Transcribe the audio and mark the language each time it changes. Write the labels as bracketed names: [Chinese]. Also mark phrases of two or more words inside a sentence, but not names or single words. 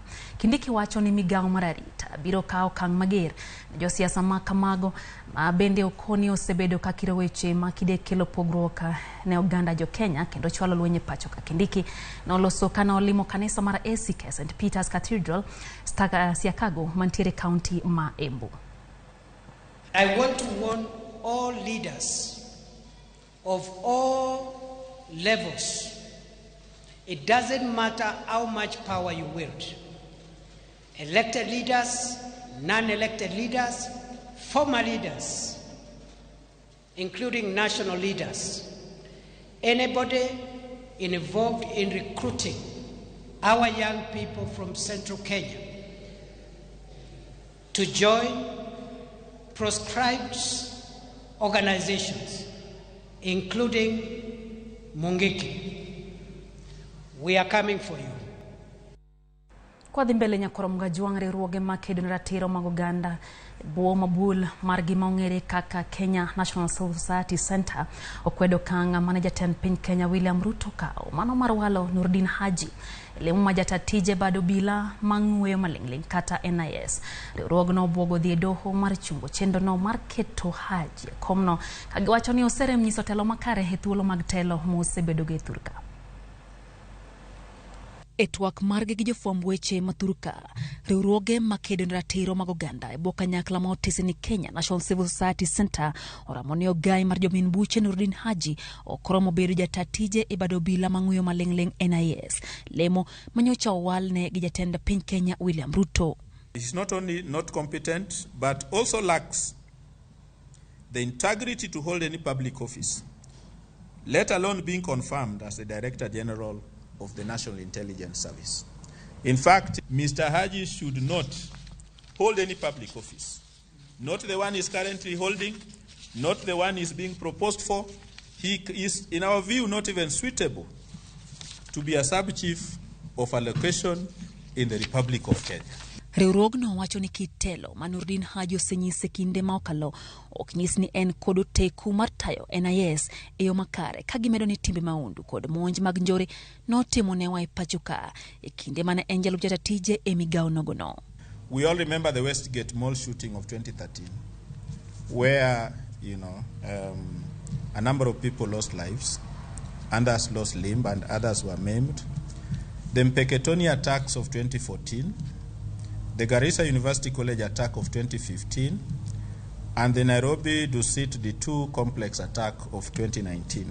[Luo (Kenya and Tanzania)] Kindiki wacho ni migawo mar arita biro kawo okang' mager ne josiasa ma kamago ma bende okoni osebedo ka kiro weche ma kide kelo pogruok ne oganda jo Kenya kendo chwalo lwenye pacho ka. Kindiki noloso kana olimo kanisa mar ACK St. Peter's Cathedral Siakago mantiere county ma Embu. [English] I want to warn all leaders of all levels. It doesn't matter how much power you wield. Elected leaders, non-elected leaders, former leaders, including national leaders, anybody involved in recruiting our young people from Central Kenya to join proscribed organizations, including Mungiki. We are coming for you. [Luo (Kenya and Tanzania)] Kwa dhi mbele nyakorom juang riwruoge makedo ne ratiro mag oganda buo mabul mar gima ong'ere kaka Kenya National Civil Society Center okwedo kanga mane jatend piny Kenya William Ruto kao mano mar walo Nurdin Haji lemo ma jatatije bado bila mang'weyo maling'ling kata NIS. Riwruogno obwogo dhi e doho mar chungo chenro no mar keto Haji komno kagiwacho ni oserem nyiso telo makare e thuolo mag telo mosebedo ge thurka. Etwak marge gi jofwamb weche mathurka riwruoge makedo ne ratiro mag oganda e bwo kanyakla ma otisi ni Kenya National Civil Society Center oramo ni ogai mar jomin buche Nurdin Haji okromo bedo jatatije e bado bila mang'weyo maling'ling NIS lemo manyocha owalne gi jatend piny Kenya William Ruto. [English] He's not only not competent but also lacks the integrity to hold any public office, let alone being confirmed as the Director General of the National Intelligence Service. In fact, Mr. Haji should not hold any public office. Not the one he's currently holding, not the one he's being proposed for. He is, in our view, not even suitable to be a sub-chief of a location in the Republic of Kenya. [Luo (Kenya and Tanzania)] Riwruogno wacho ni kitelo ma Nurdin Haji osenyise kinde ma okalo ok nyis ni en kod teku mar tayo NIS e yo makare ka gimedo ni timbe maundu kod monj mag njore notimo ne wa e pachuka e kinde mane en jalup jatatije e migawo nogono. [English] We all remember the Westgate Mall shooting of 2013 where, a number of people lost lives, others lost limb and others were maimed. The Mpeketoni attacks of 2014, the Garissa University College attack of 2015, and the Nairobi Dusit D2 complex attack of 2019.